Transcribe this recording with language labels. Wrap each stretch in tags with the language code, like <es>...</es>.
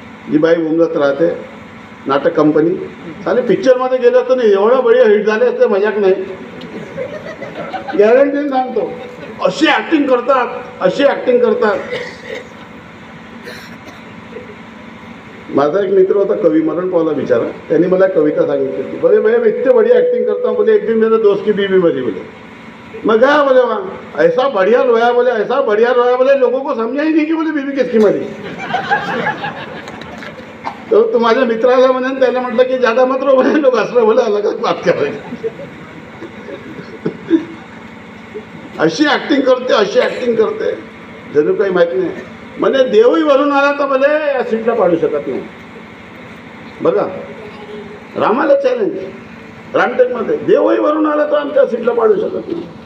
<mr>जी बाई मुंबईत राहते, नाटक कंपनी, चालेल पिक्चरमध्ये गेलं असतं नाही एवढं बढिया हिट झाले असते, मजाक नाही. गॅरंटीने सांगतो, अशी ॲक्टिंग करतात, अशी ॲक्टिंग करतात. माझा एक मित्र होता कवी, मरण पावला बिचारा. त्यांनी मला कविता सांगितली होती.</mr> <hi>बोले भैया मैं इतने बढ़िया एक्टिंग करता हूँ, बोले एक दिन मेरे दोस्त की बीवी मरी. बोले मैं गया, बोले वहाँ ऐसा बढ़िया रोया, बोले ऐसा बढ़िया रोया, बोले लोगों को समझा ही नहीं कि बोले बीवी किसकी मरी.</hi> <mr>तो माझ्या मित्राला म्हणून त्याला म्हटलं की</mr> <hi>ज्यादा मत रो, बोले लोग हंस रहे, बोले अलगच बात कर रहे.</hi> <mr>अशी ॲक्टिंग करते, अशी ॲक्टिंग करते, जणू काही माहीत नाही. म्हणजे देवही वरून आला तर भले या सीटला पाडू शकत नाही. बघा, रामाला चॅलेंज रामटेकमध्ये, देवही वरून आला तर आमच्या सीटला पाडू शकत नाही.</mr>